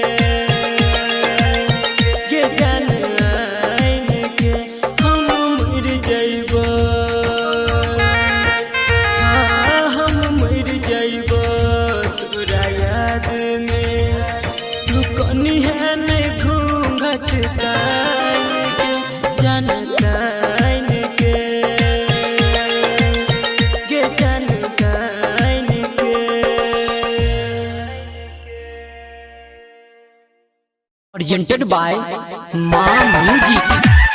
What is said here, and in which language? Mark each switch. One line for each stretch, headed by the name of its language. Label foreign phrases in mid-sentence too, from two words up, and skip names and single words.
Maithili: गे जान आइन के हम मर जाइबो हम मर जाइबो तोरा याद में तू कनी है नहीं घूंघट तान के जान तान के गे जान तान के
English: presented by मां म्यूजिक।